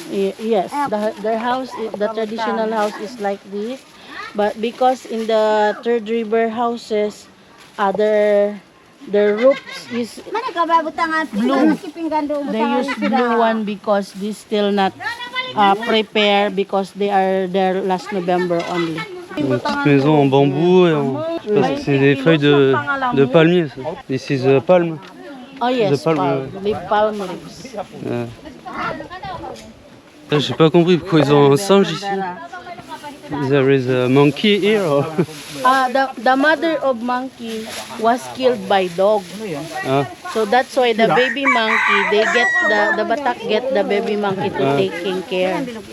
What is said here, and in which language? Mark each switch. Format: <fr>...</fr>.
<en>Yes, their house, the traditional house is like this, but because in the Third River houses, their roofs is blue. They use blue one because this still not prepared because they are there last November only.</en> <fr>Une petite maison en bambou et je pense que c'est des feuilles de palmier. Ça.</fr> <en>This is a palm. Oh yes, palm, palm leaves.</en> <fr>J'ai pas compris pourquoi ils ont un singe ici.</fr> <en>There is a monkey here. Or... The mother of monkey was killed by dog. So that's why the baby monkey, they get the Batak get the baby monkey to taking care.</en>